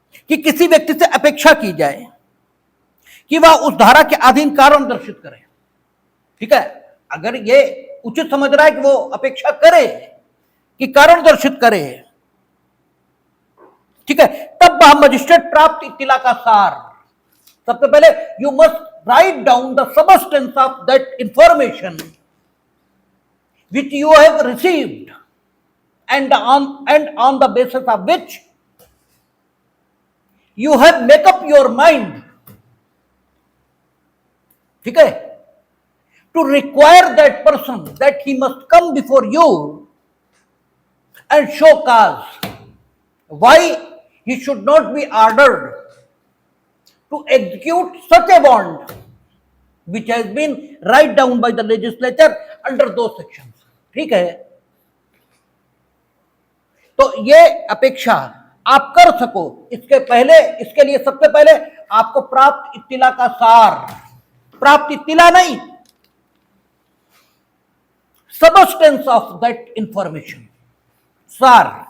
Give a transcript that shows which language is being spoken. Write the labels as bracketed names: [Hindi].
[Hindi] कि किसी व्यक्ति से अपेक्षा की जाए कि वह उस धारा के अधीन कारण दर्शित करे, ठीक है, अगर यह उचित समझ रहा है कि वो अपेक्षा करे कि कारण दर्शित करे, ठीक है, तब वह मजिस्ट्रेट प्राप्त इत्तिला का सार, सबसे पहले [English] you must write down the substance of that information which you have received and on the basis of which You have make up your mind, [Hindi] ठीक है, [English] to require that person that he must come before you and show cause why he should not be ordered to execute such a bond which has been write down by the legislature under those sections. [Hindi] ठीक है, तो ये अपेक्षा आप कर सको, इसके पहले, इसके लिए सबसे पहले आपको प्राप्त इत्तिला का सार, प्राप्त इत्तिला नहीं, [English] substance of that information, [Hindi] सार।